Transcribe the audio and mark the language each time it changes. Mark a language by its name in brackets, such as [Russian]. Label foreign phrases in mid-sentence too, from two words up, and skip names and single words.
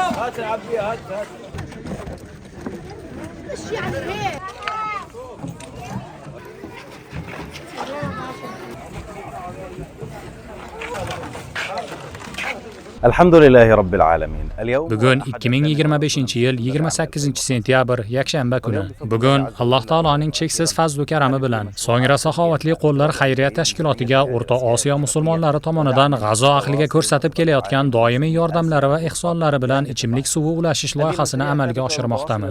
[Arabic] هات العبيه هات هات. ايش يعني هيك؟ الحمد لله رب العالمين. [Uzbek] Bugun 2025-yil 28-sentyabr yakshanba kuni. Bugun Alloh taoloning cheksiz fazl va karami bilan so'ngra saxovatli qo'llar xayriya tashkilotiga O'rta Osiyo musulmonlari tomonidan G'azo ahliga ko'rsatib kelayotgan doimiy yordamlari va ehsonlari bilan ichimlik suvi ulashish loyihasini amalga oshirmoqdamiz.